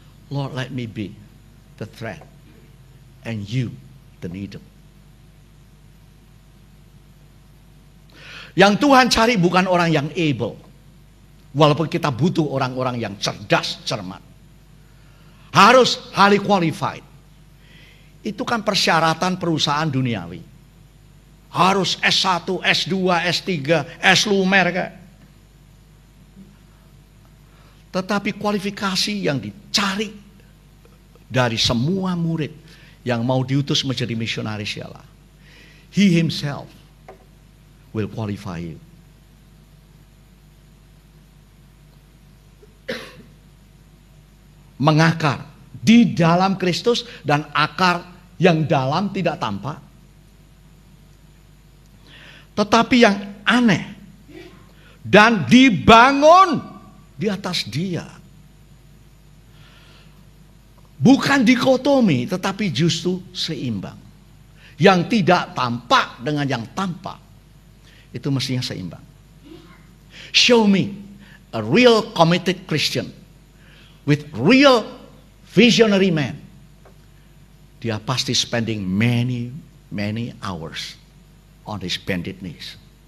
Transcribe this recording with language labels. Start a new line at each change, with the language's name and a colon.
English: Lord, let me be the thread and you the needle.
Indonesian: Yang Tuhan cari bukan orang yang able. Walaupun kita butuh orang-orang yang cerdas, cermat. Harus highly qualified. Itu kan persyaratan perusahaan duniawi. Harus S1, S2, S3, S-Lumer kan. Tetapi kualifikasi yang dicari dari semua murid yang mau diutus menjadi misionaris ialah
English: He himself will qualify you.
Indonesian: Mengakar di dalam Kristus dan akar yang dalam tidak tampak. Tetapi yang aneh dan dibangun di atas dia. Bukan dikotomi, tetapi justru seimbang. Yang tidak tampak dengan yang tampak, itu mestinya seimbang.
English: Show me a real committed Christian with real visionary man.
Indonesian: Dia pasti
English: spending many hours on his bended knees.